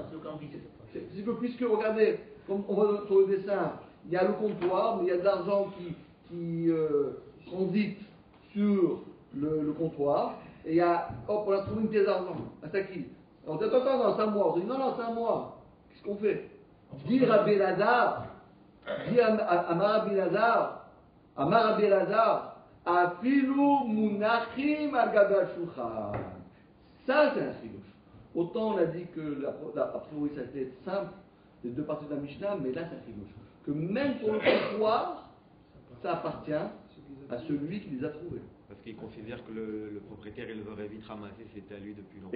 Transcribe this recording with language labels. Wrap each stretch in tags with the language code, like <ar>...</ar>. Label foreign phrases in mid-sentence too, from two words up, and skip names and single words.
<fr>C'est que puisque, regardez, comme on voit sur le dessin, il y a le comptoir, mais il y a de l'argent qui transite sur le comptoir, et il y a, hop, on a trouvé une pièce d'argent. C'est à qui? On dit, attends, c'est à moi. On dit, non, c'est à moi. Qu'est-ce qu'on fait? Dire à Belazar, dire à Rabbi Elazar,</fr> <he>אפילו מונחים על גבי שולחן.</he> <fr>Ça, c'est un chidouche. Autant on a dit que a priori ça était simple, les deux parties de la Mishnah, mais là c'est un chidouche. Que même sur le comptoir, ça appartient à celui qui les a trouvés. Parce qu'il considère que le propriétaire, il l'aurait vite ramassé, c'était à lui depuis longtemps.</fr>